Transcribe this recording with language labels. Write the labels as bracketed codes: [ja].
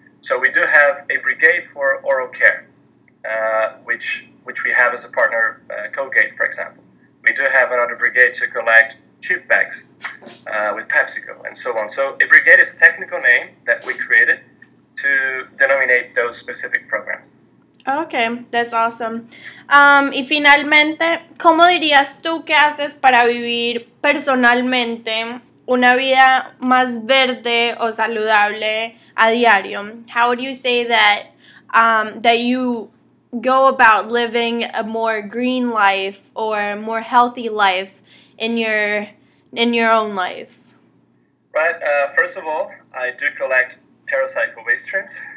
[en] So we do have a brigade for oral care, which we have as a partner, Colgate, for example. We do have another brigade to collect chip bags with PepsiCo and so on. So a brigade is a technical name that we created to denominate those specific programs. Okay, that's awesome. [es] Y finalmente, ¿cómo dirías tú que haces para vivir personalmente una vida más verde o saludable a diario? [en] How would you say that that you go about living a more green life or a more healthy life in your own life? Right. First of all, I do collect TerraCycle waste streams.